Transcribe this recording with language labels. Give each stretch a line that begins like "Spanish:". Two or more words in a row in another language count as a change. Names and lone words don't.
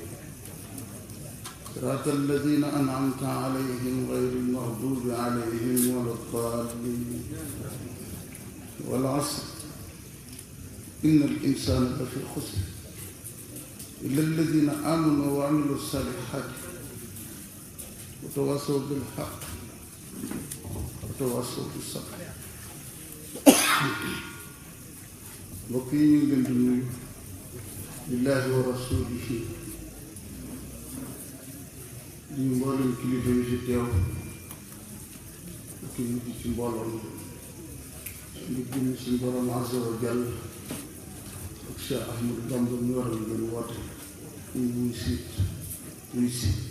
Arabic: صراط الذين أنعمت عليهم غير المغضوب عليهم ولا الضالين والعصر إن الإنسان لفي خسر إلا الذين آمنوا وعملوا الصالحات وتواصوا بالحق وتواصوا بالصبر.
Wolof: mbokk yi ñu ngi leen di nuyu
Arabic: بالله ورسوله
Wolof: di mboolem kilifa yi fi teew ak nit ci mbooloom ngi jëm suñu borom
Arabic: عز وجل
Wolof: ak Cheikh Ahmadou Bamba mi waral ngeen woote ñu muy si